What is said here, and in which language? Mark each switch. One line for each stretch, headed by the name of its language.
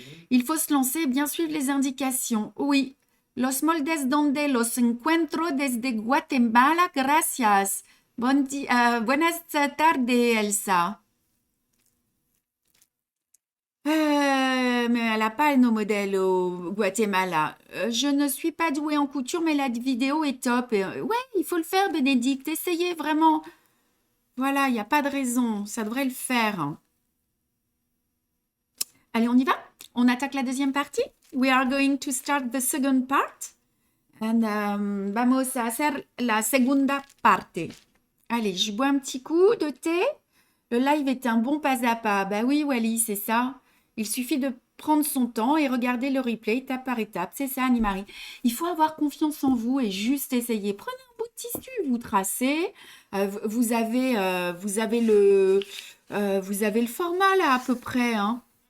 French: Il faut se lancer, bien suivre les indications. Oui.
Spanish: Los moldes donde los encuentro desde Guatemala, gracias. Buenas tardes, Elsa.
French: Mais elle n'a pas nos modèles au Guatemala. Je ne suis pas douée en couture, mais la vidéo est top. Ouais, il faut le faire, Bénédicte. Essayez vraiment. Voilà, il n'y a pas de raison. Ça devrait le faire. Allez, on y va? On attaque la deuxième partie?
English: We are going to start the second part. And
Spanish: vamos a hacer la segunda parte.
French: Allez, je bois un petit coup de thé. Le live est un bon pas à pas. Bah oui, Wally, c'est ça. Il suffit de prendre son temps et regarder le replay étape par étape. C'est ça, Annie-Marie. Il faut avoir confiance en vous et juste essayer. Prenez un bout de tissu. Vous tracez, vous avez le format là à peu près, hein.